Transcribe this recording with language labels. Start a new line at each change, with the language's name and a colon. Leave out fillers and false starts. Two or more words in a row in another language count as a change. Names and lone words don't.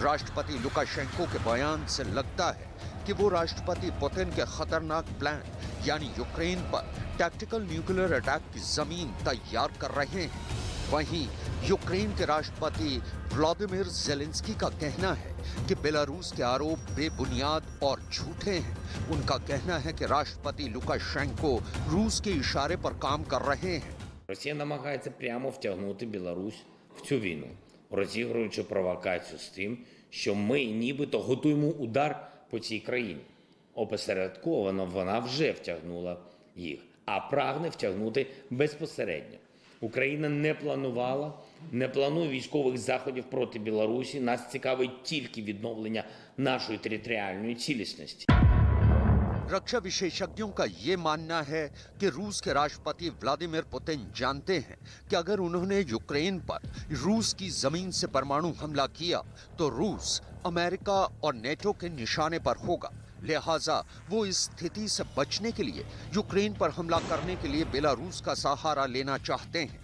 Hindi: राष्ट्रपति लुकाशेंको के बयान से लगता है कि वो राष्ट्रपति पुतिन के खतरनाक प्लान यानी यूक्रेन पर
English: tactical nuclear attack
Hindi: की जमीन तैयार कर रहे हैं। वहीं यूक्रेन के राष्ट्रपति व्लादिमीर ज़ेलेंस्की का कहना है कि बेलारूस के आरोप बेबुनियाद और झूठे हैं। उनका कहना है कि राष्ट्रपति लुकाशेंको रूस के इशारे पर काम कर रहे हैं।
Ukrainian: Росія намагається прямо втягнути Білорусь в цю війну, розігруючи провокацію з тим, що ми нібито готуємо удар по цій країні. Опосередковано вона вже втягнула їх, а прагне втягнути безпосередньо. Україна не планувала, не планує військових заходів проти Білорусі. Нас цікавить тільки відновлення нашої територіальної цілісності.
Hindi: रक्षा विशेषज्ञों का ये मानना है कि रूस के राष्ट्रपति व्लादिमीर पुतिन जानते हैं कि अगर उन्होंने यूक्रेन पर रूस की जमीन से परमाणु हमला किया तो रूस अमेरिका और नेटो के निशाने पर होगा। लिहाजा वो इस स्थिति से बचने के लिए यूक्रेन पर हमला करने के लिए बेलारूस का सहारा लेना चाहते हैं।